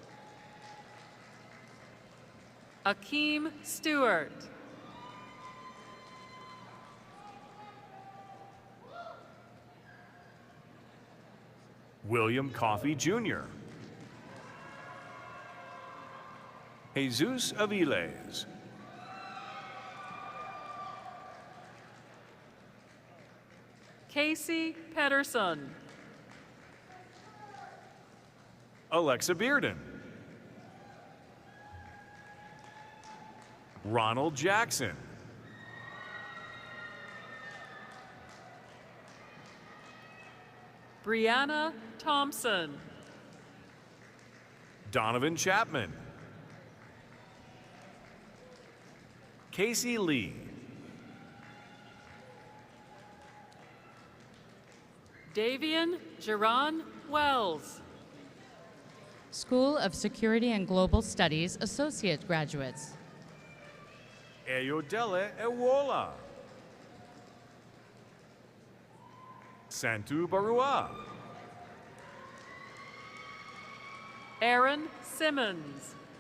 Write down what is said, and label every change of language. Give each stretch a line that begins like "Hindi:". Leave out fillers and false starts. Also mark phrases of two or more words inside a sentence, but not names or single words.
English: Akeem Stewart. William Coffey Jr. Jesus Aviles. Casey Pedersen. Alexa Bearden. Ronald Jackson. Brianna Thompson. Donovan Chapman. Casey Lee. Davian Geron Wells. School of Security and Global Studies Associate Graduates. Ayodele Ewola. Santu Barua. Aaron Simmons.